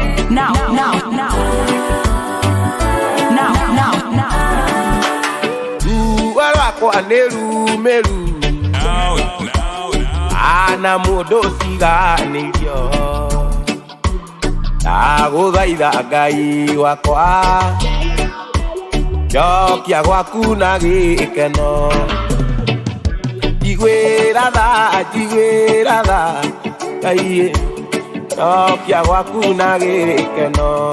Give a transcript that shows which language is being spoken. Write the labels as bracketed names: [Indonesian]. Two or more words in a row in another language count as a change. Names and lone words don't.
[English] Now, now, now. Now, now, now. [Kikuyu] Ruo rwakwa nĩ rume ru. [English] Now, now, now. [Kikuyu] Ana mũndũ ũtiganĩirio. Ndagũthaitha Ngai wakwa. Njokia gwaku na gĩkeno. Njiguĩra tha, njiguĩra tha. Ngai, njokia gwaku na gĩkeno.